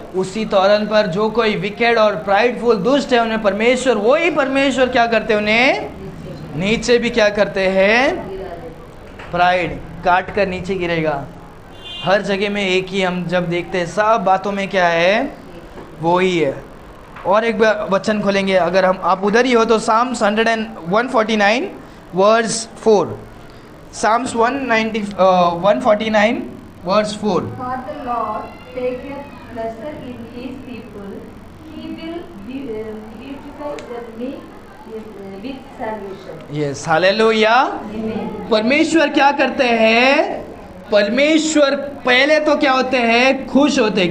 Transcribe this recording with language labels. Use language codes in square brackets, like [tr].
[hi] उसी तौरन पर जो कोई विकेड और प्राइडफुल दुष्ट है, उन्हें परमेश्वर, वही परमेश्वर क्या करते हैं, उन्हें नीचे भी क्या करते हैं, प्राइड काट कर नीचे गिरेगा। हर जगह में एक ही हम जब देखते हैं, सब बातों में क्या है, वो ही है। और एक वचन खोलेंगे, अगर हम आप उधर ही हो तो Sam's 149 verse 4। [en] Psalms 149 verse 4. For the Lord taketh pleasure in his people, he will beautify the meek with salvation. Yes, hallelujah. Amen. [hi] परमेश्वर क्या करते हैं, परमेश्वर पहले तो क्या होते हैं, खुश होते हैं।